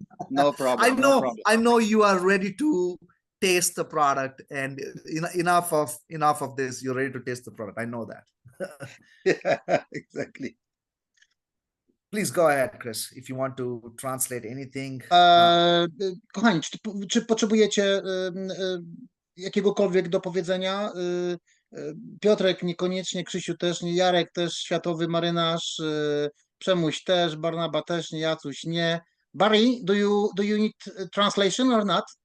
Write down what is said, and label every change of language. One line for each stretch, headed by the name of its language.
English: No problem. I know you are ready to taste the product, and enough of this. You're ready to taste the product. I know that. Yeah, exactly. Please go ahead, Chris, if you want to translate anything.
Polish: Kochani, czy potrzebujecie jakiegokolwiek dopowiedzenia? Piotrek niekoniecznie, Krzysiu też nie, Jarek też, światowy marynarz, Przemuś też, Barnaba też nie, Jacuś nie.
English: Barry, do you need translation or not?